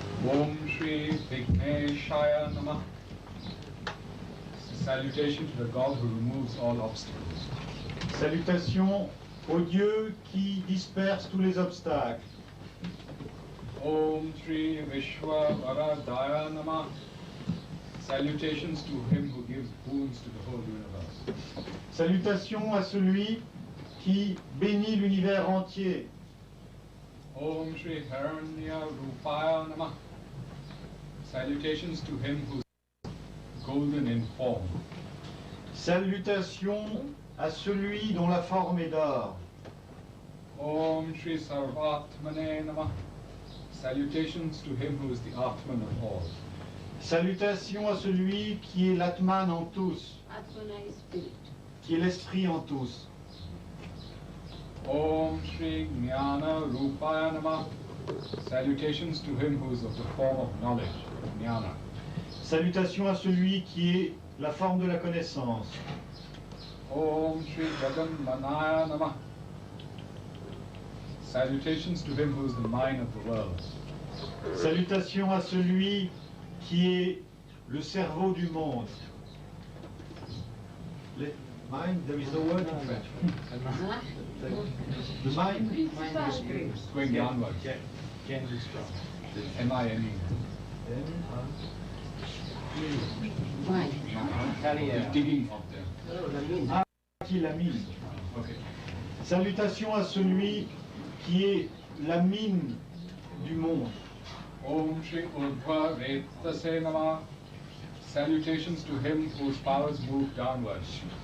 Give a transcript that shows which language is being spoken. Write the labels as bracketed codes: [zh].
[sa] Om Shri Vigneshaya Namah. [en] Salutation to the God who removes all obstacles. [fr] Salutations au Dieu qui disperse tous les obstacles. [sa] Om Shri Vishwavaradaya Namah. [en] Salutations to him who gives boons to the whole universe. [fr] Salutations à celui qui bénit l'univers entier. [sa] Om Shri Haranya Rupaya Namah. [en] Salutations to him who is golden in form. [fr] Salutations à celui dont la forme est d'or. [sa] Om Shri Sarvatmane Namah. [en] Salutations to him who is the Atman of all. [fr] Salutations à celui qui est l'Atman en tous, [en] Atmana is spirit. [fr] qui est l'Esprit en tous. [sa] Om Shri Jnana Rupaya Namah. [en] Salutations to him who is of the form of knowledge. [sa] jnana. [fr] Salutations à celui qui est la forme de la connaissance. [sa] Om Shri Jaganmanaya Namah. [en] Salutations to him who is the mind of the world. [fr] Salutations à celui qui est le cerveau du monde. [en] Le mind, there is no word in French. The mind. It's going downwards. M-I-N-E. It's digging up there. [fr] Ah, qui l'a mise. [en] Okay. [fr] Salutations à celui qui est la mine du monde. [sa] Om Shri Urdhva Retase Namah. [en] Salutations to him whose powers move downwards.